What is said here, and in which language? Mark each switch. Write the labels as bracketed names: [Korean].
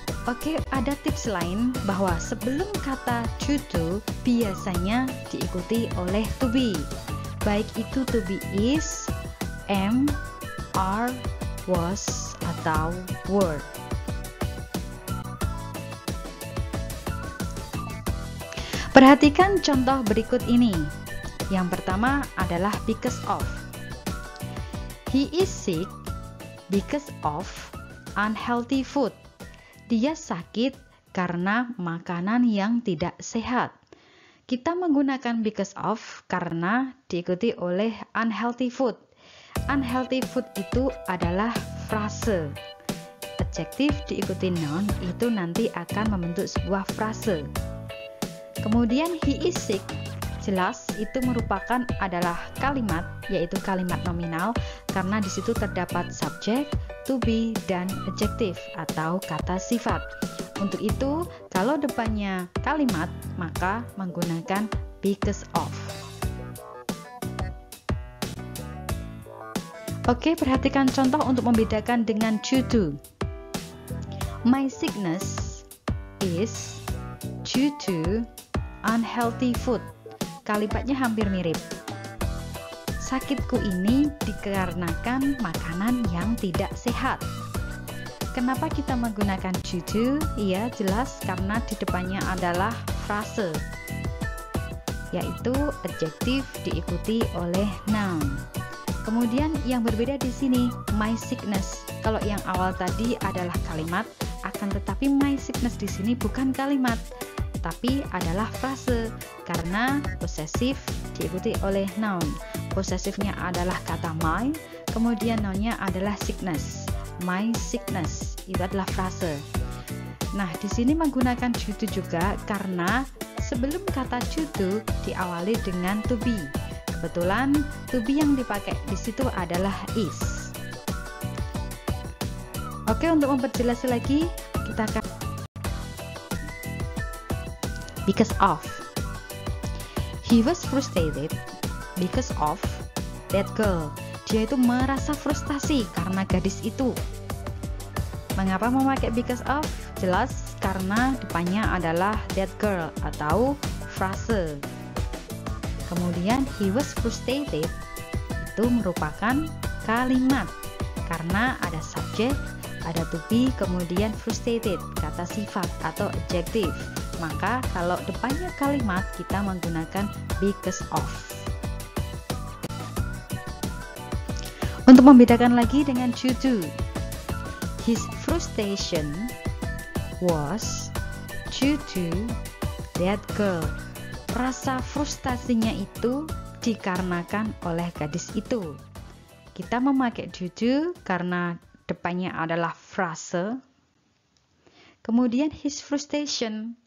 [Indonesian] Oke, ada tips lain bahwa sebelum kata due to biasanya diikuti oleh to be, baik itu to be is, am, are, was, atau were. Perhatikan contoh berikut ini. Yang pertama adalah because of. [English] He is sick because of unhealthy food. [Indonesian] Dia sakit karena makanan yang tidak sehat. Kita menggunakan because of karena diikuti oleh unhealthy food. Unhealthy food itu adalah frase. Adjektif diikuti noun itu nanti akan membentuk sebuah frase. Kemudian he is sick, jelas itu merupakan adalah kalimat, yaitu kalimat nominal karena di situ terdapat subjek, to be, dan adjektif atau kata sifat. Untuk itu, kalau depannya kalimat, maka menggunakan because of. Oke, perhatikan contoh untuk membedakan dengan due to. [English] My sickness is due to unhealthy food. [Indonesian] Kalimatnya hampir mirip. Sakitku ini dikarenakan makanan yang tidak sehat. Kenapa kita menggunakan due to? Ya, jelas karena di depannya adalah frase, yaitu adjektif diikuti oleh noun. Kemudian yang berbeda di sini, my sickness. Kalau yang awal tadi adalah kalimat, akan tetapi my sickness di sini bukan kalimat, tapi adalah frase karena possessive diikuti oleh noun. Possessifnya adalah kata my, kemudian nounnya adalah sickness. My sickness itu adalah frase. Nah, di sini menggunakan due to juga karena sebelum kata due to diawali dengan to be. Kebetulan to be yang dipakai di situ adalah is. Oke, untuk memperjelas lagi, kita akan because of. [English] He was frustrated because of that girl. [Indonesian] Dia itu merasa frustasi karena gadis itu. Mengapa memakai because of? Jelas karena depannya adalah that girl atau frase. Kemudian he was frustrated itu merupakan kalimat karena ada subjek, ada to be, kemudian frustrated kata sifat atau adjektif. Maka kalau depannya kalimat kita menggunakan because of. Untuk membedakan lagi dengan due to, his frustration [English] was due to that girl. [Indonesian] Rasa frustasinya itu dikarenakan oleh gadis itu. Kita memakai due to karena depannya adalah frase. Kemudian his frustration.